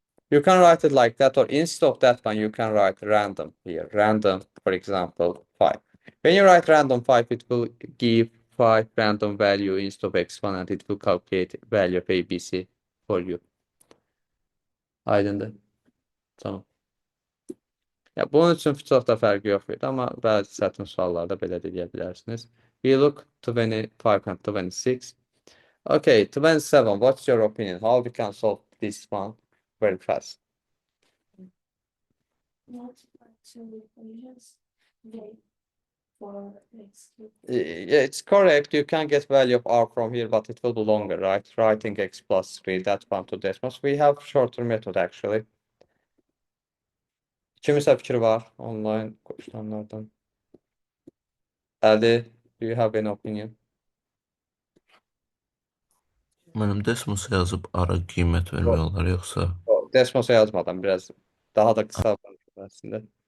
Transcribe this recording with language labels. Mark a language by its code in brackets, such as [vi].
[en] You can write it like that, or instead of that one, you can write random here. Random, for example, 5. When you write random 5, it will give 5 random value instead of x1 and it will calculate value of ABC for you. [az] Aydındır. Tamam. Ya bunun üçün çox da fərqi yox idi, amma bəzi çətin suallarda belə də deyə bilərsiniz. [en] We look 25 and 26. Okay, 27, what's your opinion? How we can solve this one very fast? Multiply two equations. J for x cubed. Yeah, it's correct. You can get value of r from here, but it will be longer, right? Writing x plus 3, that one to decimals. We have shorter method actually. [az] Kimisə fikri var online qoşulanlardan? [en] Ali, do you have an opinion? [az] Mənim desmosa yazıb ara qiymət vermək olar, yoxsa [tr] Desmos'a yazmadan biraz daha da kısa aslında.